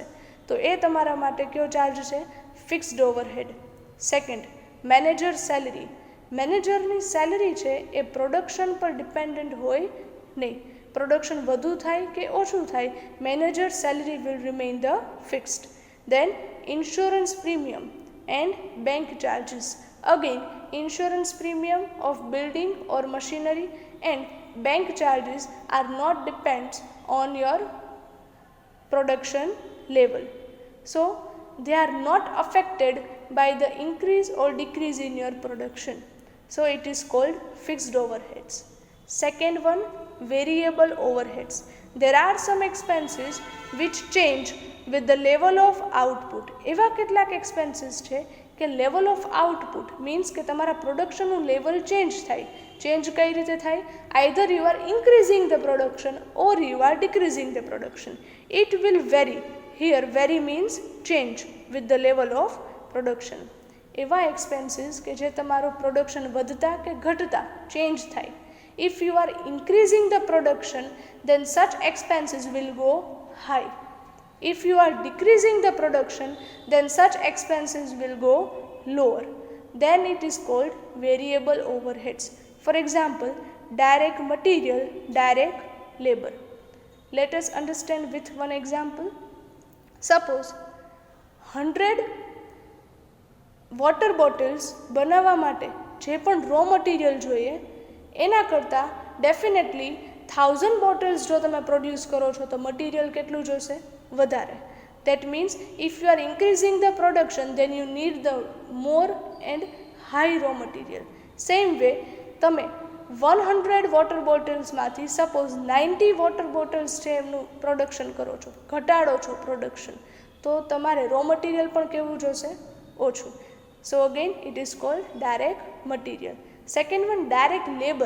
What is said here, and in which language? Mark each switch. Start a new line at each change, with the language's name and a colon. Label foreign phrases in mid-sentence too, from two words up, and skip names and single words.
Gujarati: તો એ તમારા માટે કયો ચાર્જ છે?
English: fixed overhead. Second, manager salary.
Gujarati: મેનેજરની સેલરી છે એ પ્રોડક્શન પર ડિપેન્ડન્ટ હોય નહીં. પ્રોડક્શન વધુ થાય કે ઓછું થાય,
English: manager salary will remain the fixed. દેન insurance premium and bank charges. Again, insurance premium of building or machinery and bank charges are not depends on your production level. So, they are not affected by the increase or decrease in your production. So, it is called fixed overheads. Second one, variable overheads. There are some expenses which change with the level of output.
Gujarati: એવા કેટલાક એક્સપેન્સીસ છે કે
English: level of output means
Gujarati: કે તમારા પ્રોડક્શનનું લેવલ ચેન્જ થાય. ચેન્જ કઈ રીતે થાય?
English: Either you are increasing the production or you are decreasing the production. It will vary. Here vary means change with the level of production.
Gujarati: એવા એક્સપેન્સીસ કે જે તમારું પ્રોડક્શન વધતા કે ઘટતા ચેન્જ થાય.
English: If you are increasing the production, then such expenses will go high. If you are decreasing the production, then such expenses will go lower. Then it is called variable overheads. For example, direct material, direct labor. Let us understand with one example. Suppose 100 water bottles
Gujarati: બનાવવા માટે જે પણ
English: raw material
Gujarati: જોઈએ એના કરતાં ડેફિનેટલી 1000 બોટલ્સ જો તમે પ્રોડ્યુસ કરો છો તો મટીરિયલ કેટલું જોશે? વધારે.
English: That means if you are increasing the production, then you need the more and high raw material. Same way,
Gujarati: તમે 100
English: water bottles
Gujarati: સપોઝ
English: 90 water bottles
Gujarati: છે એમનું પ્રોડક્શન કરો છો, ઘટાડો છો પ્રોડક્શન, તો તમારે
English: raw material
Gujarati: પણ કેવું જોશે? ઓછું.
English: So again it is called direct material. Second one, direct labour.